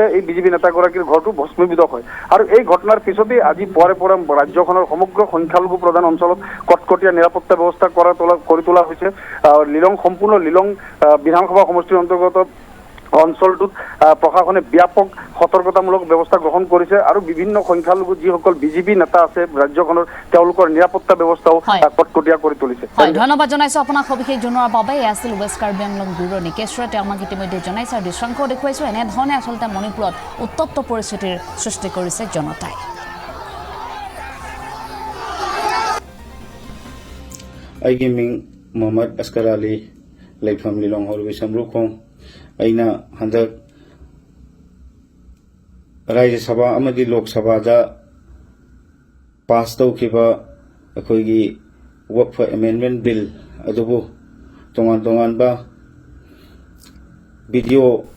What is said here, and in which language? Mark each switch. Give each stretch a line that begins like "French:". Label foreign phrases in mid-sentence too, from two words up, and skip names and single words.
Assamese: এই বিজেপি নেতাগৰাকীৰ ঘৰটো ভস্মীভূত হয় আৰু এই ঘটনাৰ পিছতেই আজি পুৱাৰে পৰা ৰাজ্যখনৰ সমগ্ৰ সংখ্যালঘু প্ৰধান অঞ্চলত কটকটীয়া নিৰাপত্তা ব্যৱস্থা কৰি তোলা হৈছে সম্পূৰ্ণ লিলং বিধানসভা সমষ্টিৰ অন্তৰ্গত অঞ্চলটোত প্ৰশাসনে ব্যাপক সতৰ্কতামূলক ব্যৱস্থা গ্ৰহণ কৰিছে আৰু বিভিন্ন সংখ্যালঘু যিসকল বিজেপি নেতা আছে ৰাজ্যখনৰ তেওঁলোকৰ নিৰাপত্তা ব্যৱস্থাও কটকটীয়া কৰি তুলিছে ধন্যবাদ জনাইছো আপোনাক সবিশেষ জনোৱাৰ বাবে আছিল ৱেষ্ট কাৰ্বি আংলং ব্যুৰৰ নিকেশ ৰয় তেওঁ আমাক ইতিমধ্যে জনাইছে আৰু দৃশ্যাংশ দেখুৱাইছো এনেধৰণে আচলতে মণিপুৰত উত্তপ্ত পৰিস্থিতিৰ সৃষ্টি কৰিছে জনতাই
Manipuri: ꯑꯩꯒꯤ ꯃꯤꯡ ꯃꯣꯍꯝꯃꯗ ꯑꯁꯀꯔ ꯑꯂꯤ ꯂꯩꯐꯝ ꯂꯤꯂꯣꯡ ꯍꯧꯔꯕꯤ ꯁꯝꯔꯨꯈꯣꯡ ꯑꯩꯅ ꯍꯟꯗꯛ ꯔꯥꯖ꯭ꯌ ꯁꯚꯥ ꯑꯃꯗꯤ ꯂꯣꯛ ꯁꯚꯥꯗ ꯄꯥꯁ ꯇꯧꯈꯤꯕ ꯑꯩꯈꯣꯏꯒꯤ ꯋꯛꯐ ꯑꯦꯃꯦꯟꯗꯃꯦꯟ ꯕꯤꯜ ꯑꯗꯨꯕꯨ ꯇꯣꯉꯥꯟ ꯇꯣꯉꯥꯟꯕ ꯚꯤꯗꯤꯑꯣ